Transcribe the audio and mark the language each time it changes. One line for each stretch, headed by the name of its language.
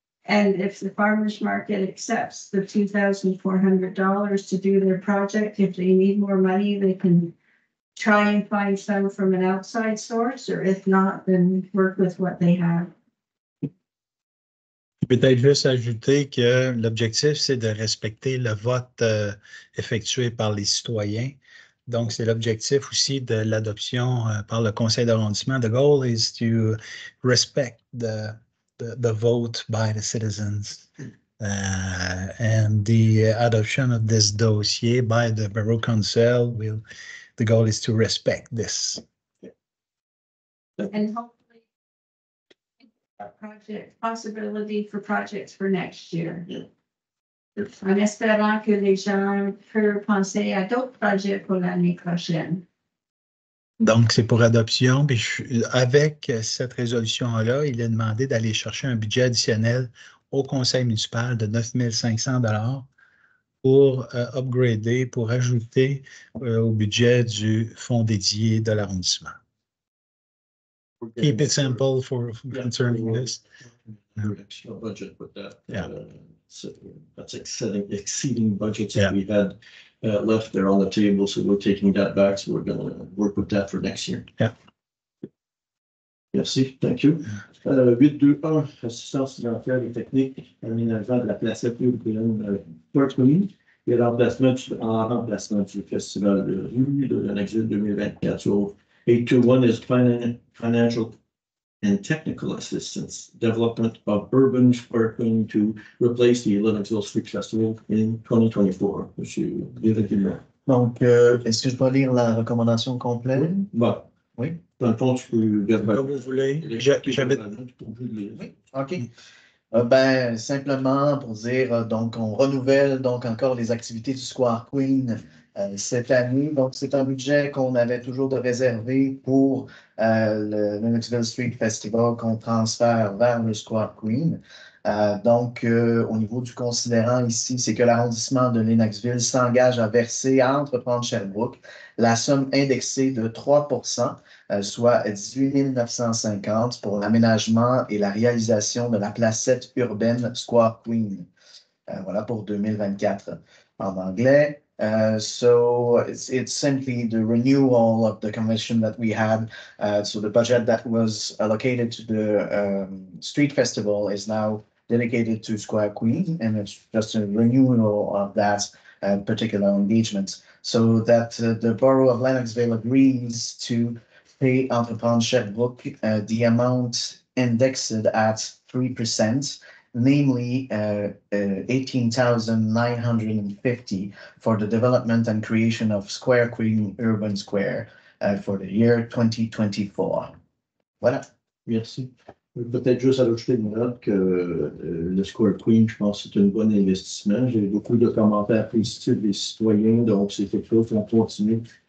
English: And if the farmer's market accepts the $2,400 to do their project, if they need more money, they can try and find some from an outside source, or if not, then work with what they have.
French: Peut-être juste ajouter que l'objectif, c'est de respecter le vote effectué par les citoyens. Donc, c'est l'objectif aussi de l'adoption par le Conseil d'arrondissement.
English: The goal is to respect the vote by the citizens. And the adoption of this dossier by the Borough Council the goal is to respect this. And hopefully, possibility for projects for next year. Yeah.
French: En espérant que les gens peuvent penser à d'autres projets pour l'année prochaine. Donc, c'est pour adoption. Puis avec cette résolution-là, il est demandé d'aller chercher un budget additionnel au conseil municipal de 9 500 $ pour upgrader, pour ajouter au budget du fonds dédié de l'arrondissement.
English: Keep it simple for concerning this. Extra budget with that. Yeah. So that's exceeding budgets Yeah. that we had left there on the table. So we're taking that back. So we're going to work with that for next year. Yeah.
French: Merci,
English: thank you.
French: 8.2.1, assistance financière et technique, aménagement de la placette urbaine Parkland et en remplacement du Festival de rue de Lennoxville 2024.
English: So 8.2.1 is financial and technical assistance, development of urban parking to replace the Lennoxville Street Festival in 2024.
French: Monsieur Guérin. Donc, est-ce que je dois lire la recommandation complète? Bon. Oui. Dans le fond, tu peux dire. Comme vous voulez. Oui, OK. Ben, simplement pour dire, donc, on renouvelle donc encore les activités du Square Queen cette année. Donc, c'est un budget qu'on avait toujours de réservé pour le Lennoxville Street Festival qu'on transfère vers le Square Queen. Donc, au niveau du considérant ici, c'est que l'arrondissement de Lennoxville s'engage à verser à Entreprendre Sherbrooke la somme indexée de 3%, soit 18 950 pour l'aménagement et la réalisation de la placette urbaine Square Queen. Voilà pour 2024 en anglais.
English: So it's simply the renewal of the commission that we had. So the budget that was allocated to the street festival is now dedicated to Square Queen, and it's just a renewal of that particular engagement. So that the borough of Lennoxville agrees to pay Entreprendre Sherbrooke the amount indexed at 3%, namely 18,950 for the development and creation of Square Queen Urban Square for the year 2024.
French: Voilà. Merci. Peut-être juste ajouter une note que le Square Queen, je pense que c'est un bon investissement. J'ai beaucoup de commentaires positifs des citoyens, donc c'est quelque chose qu'on continue